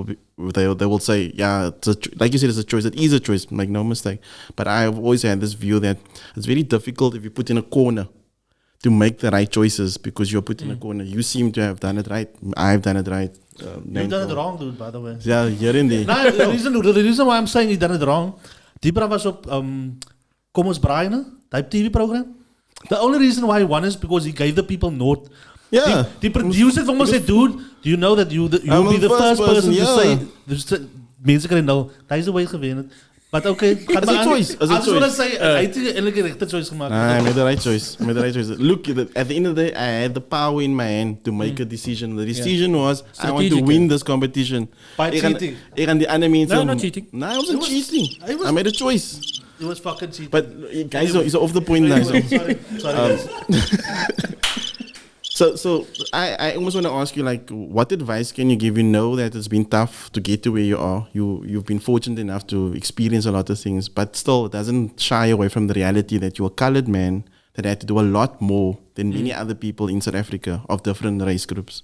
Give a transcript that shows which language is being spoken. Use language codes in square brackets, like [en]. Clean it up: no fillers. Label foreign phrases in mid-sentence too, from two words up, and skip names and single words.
[en] They will say, like you said, it's a choice. It is a choice, make no mistake. But I've always had this view that it's very difficult if you put in a corner to make the right choices, because you're put in a corner. You seem to have done it right. I've done it right. You've done it wrong, dude, by the way. Yeah, here and there. Nah, the reason why I'm saying you done it wrong, [af] die bra was op Kom ons Braai, ne? [en] Type TV program. The only reason why he won is because he gave the people note. Yeah. The producer [af] van ons [en] said, dude, do you know that you'll be the first person to say, [af] mense kan nou, dat is [en] the way [af] gewen. [en] But okay, As a choice. I just want to say, [af] hy het eintlik die regte choice gemaak. [en] I made the right choice. Look, at the end of the day, I had the power in my hand to make a decision. The decision was, I want to win this competition. By cheating. [af] Ek gaan die ander mense... [en] No, not cheating. No, I wasn't cheating. I made a choice. It was fucking cheating. But guys, he's off the point now. Sorry. So I almost want to ask you, like, what advice can you give? You know that it's been tough to get to where you are. You've been fortunate enough to experience a lot of things, but still it doesn't shy away from the reality that you're a colored man that had to do a lot more than many other people in South Africa of different race groups.